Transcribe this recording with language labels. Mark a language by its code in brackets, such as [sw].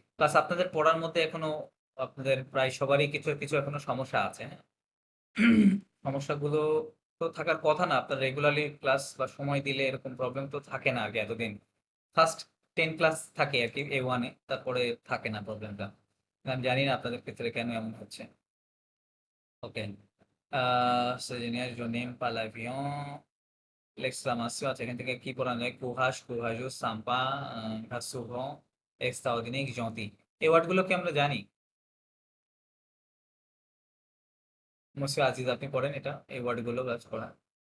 [bn] Plus আপনাদের পড়ার মধ্যে এখনো আপনাদের প্রায় সবারই কিছু কিছু এখনো সমস্যা আছে, হ্যাঁ। সমস্যাগুলো তো থাকার কথা না, আপনার রেগুলারলি ক্লাস বা সময় দিলে এরকম প্রবলেম তো থাকে না আর কি এতদিন। ফার্স্ট 10 ক্লাস থাকে আর কি A1 এ, তারপরে থাকে না প্রবলেমটা। আমি জানি না আপনাদের ক্ষেত্রে কেন এমন হচ্ছে। ওকে। [fr] Ingénieur, je n'aime pas l'avion. [bn] L'exclamation আছে, এখান থেকে কি পড়ানো যায়? [fr] courage, courageux, sympa, rassurant, extraordinaire, gentil। [bn] এই ওয়ার্ডগুলো কি আমরা জানি? মুসিয়া আজিজ আপনি পড়েন এটা, এই ওয়ার্ডগুলো ক্লাস পড়ান।